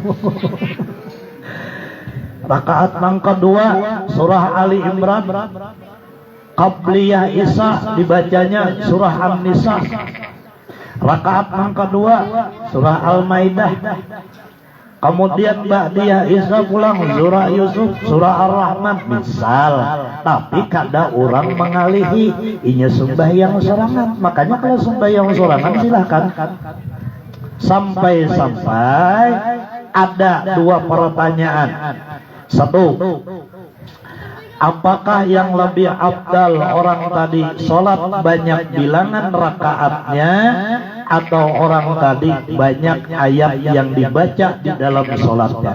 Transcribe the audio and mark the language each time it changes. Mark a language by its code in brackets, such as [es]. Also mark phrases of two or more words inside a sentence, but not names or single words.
[id] Rakaat yang kedua surah Ali Imran. Qabliyah Isya dibacanya surah An-Nisa. Rakaat yang kedua surah Al-Maidah. Kemudian ba'diyah Isya pulang surah Yusuf, surah Ar-Rahman misal. [bjn] Tapi kada orang mengalihi inya sembahyang sorangan. Makanya kalau sembahyang sorangan silahkan. [id] Sampai-sampai ada 2 pertanyaan. 1, apakah yang lebih afdal orang tadi sholat banyak bilangan rakaatnya atau orang tadi banyak ayat yang dibaca di dalam sholatnya?